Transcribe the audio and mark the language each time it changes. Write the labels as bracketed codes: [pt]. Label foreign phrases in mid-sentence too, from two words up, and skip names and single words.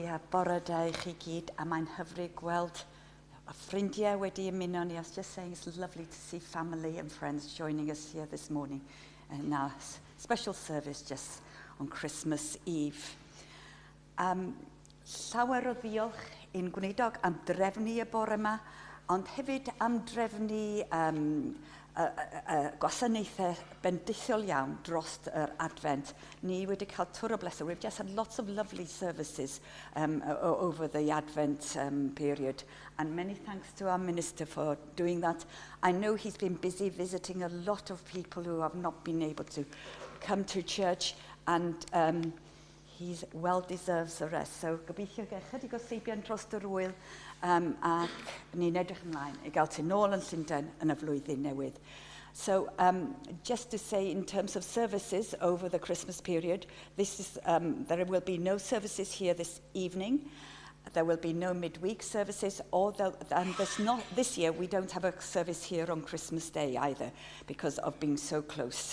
[cy] Bore da I chi gyd, a mae'n hyfryd gweld a ffrindiau wedi ymuno ni. [en] I was just saying it's lovely to see family and friends joining us here this morning in our special service just on Christmas Eve. [cy] Llawer o ddiolch i'n gwneudog am drefnu y bore yma, ond hefyd am drefnu gwasanaethau bendithiol iawn dros yr Advent. Ni wedi cael twr o bleser. [en] We've just had lots of lovely services over the Advent period, and many thanks to our minister for doing that. I know he's been busy visiting a lot of people who have not been able to come to church, and he well deserves the rest. [cy] So gobeithio chydig o seibion dros yr wyl, ac ni'n edrych ymlaen i gael ti nôl yn Llundain yn y flwyddyn newydd. [en] So just to say, in terms of services over the Christmas period, there will be no services here this evening. There will be no midweek services, and this year we don't have a service here on Christmas Day either because of being so close.